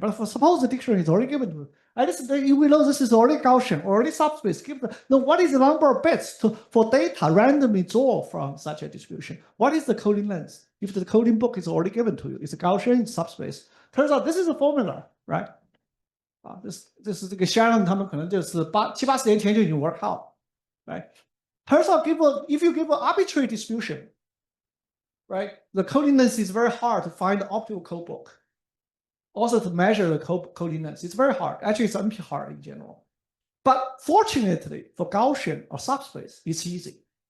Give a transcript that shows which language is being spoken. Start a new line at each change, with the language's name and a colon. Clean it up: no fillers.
English: But suppose the dictionary is already given to us. We know this is already Gaussian, already subspace. Then what is the number of bits for data randomly draw from such a distribution? What is the coding length? If the coding book is already given to you, it's a Gaussian subspace. Turns out this is a formula, right? This is
Chinese: 这个 Shannon 他们可能就是七八十年前就已经
English: work out, right? Turns out if you give an arbitrary distribution, right? The coding length is very hard to find the optimal code book. Also to measure the coding length, it's very hard. Actually, it's NP hard in general. But fortunately, for Gaussian or subspace, it's easy.